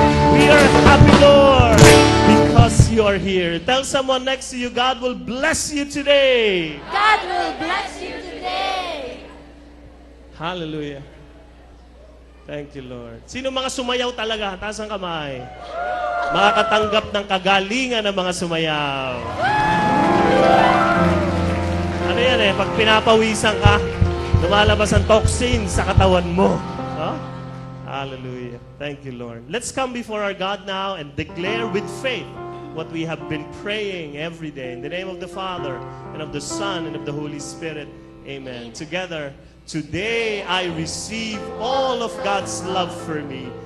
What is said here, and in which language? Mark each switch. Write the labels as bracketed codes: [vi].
[en] We are happy, Lord, because you are here. Tell someone next to you, God will bless you today. God will bless you today. Hallelujah. Thank you, Lord. [tl] Sino mga sumayaw talaga? Taas ang kamay. Makakatanggap ng kagalingan ng mga sumayaw. Ano yan eh? Pag pinapawisan ka, lumalabas ang toxin sa katawan mo. [en] Huh? Hallelujah. Thank you, Lord. Let's come before our God now and declare with faith what we have been praying every day. In the name of the Father, and of the Son, and of the Holy Spirit. Amen. Together, today I receive all of God's love for me.